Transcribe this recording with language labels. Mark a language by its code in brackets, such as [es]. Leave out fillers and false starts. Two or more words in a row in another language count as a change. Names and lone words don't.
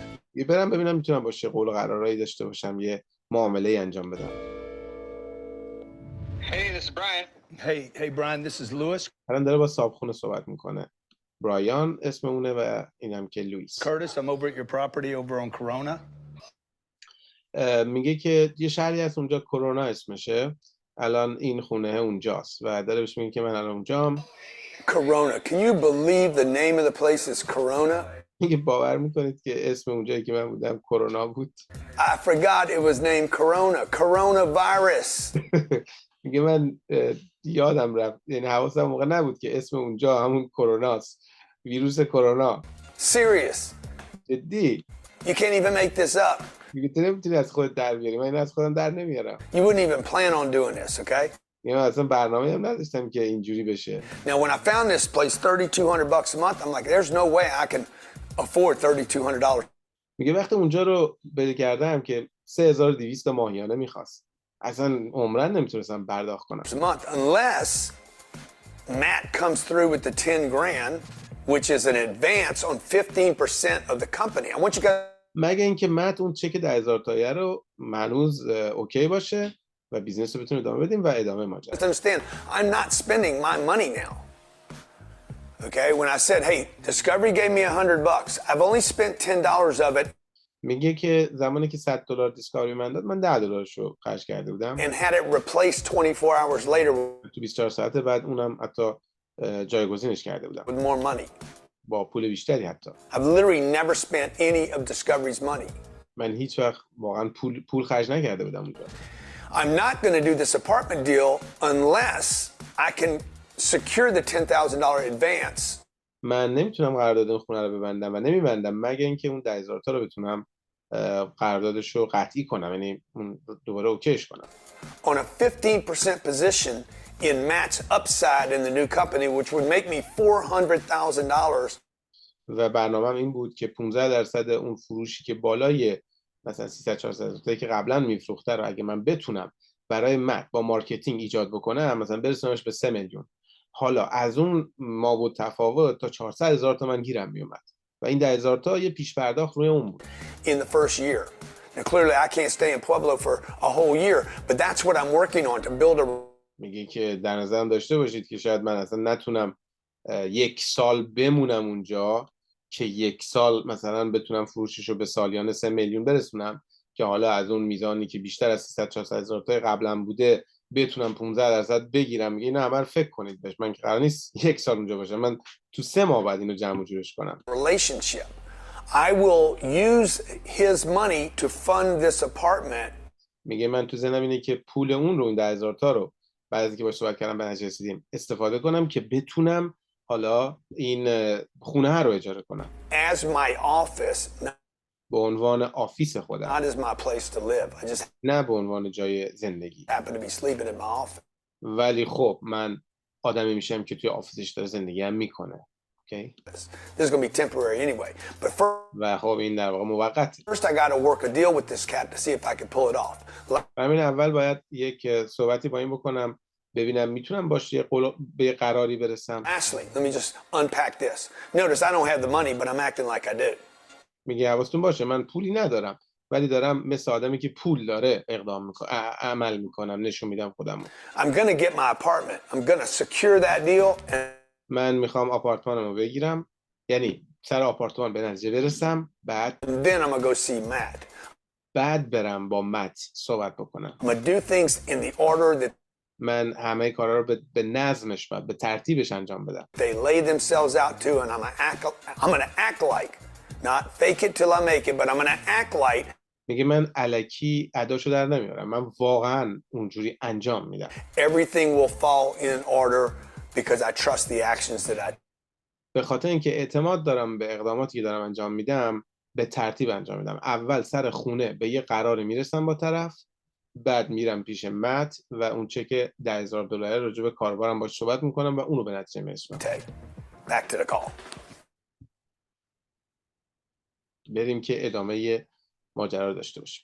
[fa] یه برم ببینم میتونم باشه قول و قرارایی داشته باشم، یه معامله انجام بدم. [en] Hey, this is Brian. Hey, Brian, this is Lewis. [fa] الان داره با صاحبخونه صحبت میکنه. برایان اسم اونه و اینم که لوئیس. [en] Curtis, I'm over at your property over on Corona. [fa] میگه که یه شهری هست اونجا کرونا اسمشه، الان این خونه اونجاست و داره بهش میگه که من الان اونجام. [en] Corona. Can you believe the name of the place is Corona? [fa] میگه باور میکنید که اسم اونجایی که من بودم کرونا بود؟ [en] I forgot it was named Corona. Coronavirus. [fa] میگه من یادم رفت، یعنی حواسم موقع نبود که اسم اونجا همون کروناست، ویروس کرونا. [en] Serious. [fa] جدی؟ [en] You can't even make this up. [fa] میگه تو نمیتونی از خودت در بیاری، من این از خودم در نمیارم. [en] You wouldn't even plan on doing this, okay? [fa] من اصلا برنامه هم نداشتم که اینجوری بشه. [en] Now, when I found this place, $3,200 a month, I'm like, there's no way I can afford $3,200. [fa] میگه وقتی اونجا رو پیدا کردم که 3200 ماهیانه میخواست، اصلا عمرن نمیتونستم پرداخت کنم. [en] A month, unless Matt comes through with the 10 grand, which is an advance on 15% of the company. I want you guys. [fa] مگه اینکه مت اون چک 10,000 تایی رو هنوز اوکی باشه و بیزنس رو بتونیم ادامه بدیم و ادامه ماجرا. [en] Understand, I'm not spending my money now. Okay, when I said, hey, Discovery gave me $100, I've only spent $10 of it. [fa] میگه که زمانی که $100 دیسکاوری من داد، من $10 رو خرج کرده بودم. [en] And had it replaced 24 hours later [fa] تو 24 ساعت بعد اونم حتی جایگزینش کرده بودم. [en] with more money. [fa] با پول بیشتری حتی. [en] I've literally never spent any of Discovery's money. [fa] من هیچ وقت واقعا پول خرج نکرده بودم اونجا. [en] I'm not going to do this apartment deal unless I can secure the $10,000 advance. [fa] من نمیتونم قرارداد اون خونه رو ببندم و نمیبندم مگه اینکه اون 10,000 تا رو بتونم قراردادش رو قطعی کنم، یعنی دوباره اوکیش کنم. [en] On a 15% position in Matt's upside in the new company, which would make me $400,000. [fa] و برنامه‌م این بود که 15% اون فروشی که بالای مثلا 300-400 تایی که قبلا میفروخته رو اگه من بتونم برای مت با مارکتینگ ایجاد بکنم، مثلا برسونمش به 3 میلیون، حالا از اون ما تفاوت تا 400,000 تومان گیرم میومد و این 10,000 تا یه پیش پرداخت روی اون بود. [en] In the first year. Now clearly I can't stay in Pueblo for a whole year, but that's what I'm working on to build a. [fa] میگه که در نظرم داشته باشید که شاید من اصلا نتونم 1 سال بمونم اونجا که 1 سال مثلا بتونم فروشش رو به سالیانه 3 میلیون برسونم که حالا از اون میزانی که بیشتر از 300-400 هزار تا قبلا بوده بتونم 15% بگیرم. میگه اینو همه فکر کنید بهش، من که قرار نیست 1 سال اونجا باشم، من تو 3 ماه بعد اینو جمع و جورش کنم. [en] Relationship. I will use his money to fund this apartment. [fa] میگه من تو ذهنم اینه که پول اون رو، این 10,000 تا رو بعد از اینکه باهاش صحبت کردم به نتیجه رسیدیم استفاده کنم که بتونم حالا این خونه رو اجاره کنم. [en] As my office. [fa] به عنوان آفیس خودم. [en] Not as my place to live. I just [fa] نه به عنوان جای زندگی. [en] happen to be sleeping in my office. [fa] ولی خب من آدمی میشم که توی آفیسش داره زندگی هم میکنه اوکی. [en] This is going to be temporary anyway. But [fa] و خب این در واقع موقته. [en] first I got to work a deal with this cat to see if I can pull it off. [fa] همین اول باید یک صحبتی با این بکنم ببینم میتونم باش به قراری برسم. [en] Lastly, let me just unpack this. Notice I don't have the money, but I'm acting like I do. [fa] میگه حواستون باشه من پولی ندارم ولی دارم مثل آدمی که پول داره اقدام میکنم، عمل میکنم، نشون میدم خودمو. [en] I'm going to get my apartment. I'm going to secure that deal. [fa] من میخوام آپارتمانمو بگیرم، یعنی سر آپارتمان به نتیجه برسم، بعد [en] And then I'm going to go see Matt. [fa] بعد برم با مت صحبت بکنم. [en] I'm going to do things in the order that [fa] من همه کارا رو به نظمش و به ترتیبش انجام بدم. [en] they lay themselves out to, and I'm going to act like, not fake it till I make it, but I'm going to act like. [fa] میگه من الکی اداشو در نمیارم، من واقعا اونجوری انجام میدم. [en] Everything will fall in order because I trust the actions that I do. [fa] به خاطر اینکه اعتماد دارم به اقداماتی که دارم انجام میدم، به ترتیب انجام میدم. اول سر خونه به یه قراری میرسم با طرف، بعد میرم پیش مت و اون چک $10,000 راجع به کاربارم باهاش صحبت میکنم و اونو به نتیجه میرسونم. [en] Back to the call. [fa] بریم که ادامه ماجرا رو داشته باشیم.